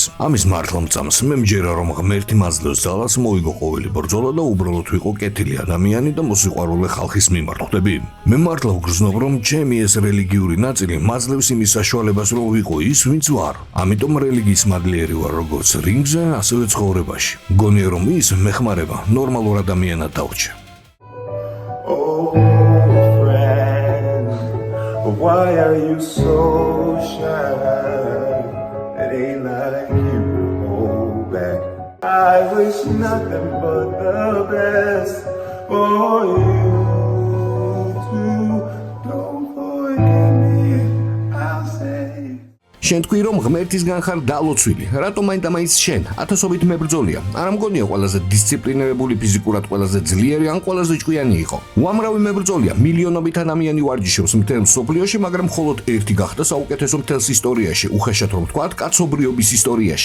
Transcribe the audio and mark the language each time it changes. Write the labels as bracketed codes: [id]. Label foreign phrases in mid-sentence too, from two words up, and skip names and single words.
[ka] ამის მართლმწამს მე მჯერა, რომ ღმერთი მაძლევს ძალას მოიგო ყოველი ბრძოლა და უბრალოდ ვიყო კეთილი ადამიანი და მოსიყვარულე ხალხის მიმართ. მე მართლა ვგრძნობ, რომ ჩემი ეს რელიგიური ნაწილი მაძლევს იმის საშუალებას, რომ ვიყო ის, ვინც ვარ. ამიტომ რელიგიის მადლიერი ვარ, როგორც რინგზე, ასევე ცხოვრებაში. მგონია, რომ ის მეხმარება ნორმალურ ადამიანად დავრჩე. [en] Oh, friend, why are you so shy? It ain't like you hold back. I wish nothing but the best for you. [ka] შენ თქვი, რომ ღმერთისგან ხარ დალოცვილი. რატომ მაინც შენ? ათასობით მებრძოლია. არ მგონია ყველაზე დისციპლინირებული, ფიზიკურად ყველაზე ძლიერი ან ყველაზე ჭკვიანი იყო. უამრავი მებრძოლია, მილიონობით ადამიანი ვარჯიშობს მთელ მსოფლიოში, მაგრამ მხოლოდ ერთი გახდა საუკეთესო მთელს ისტორიაში, უხეშად რომ ვთქვათ, კაცობრიობის ისტორიაში.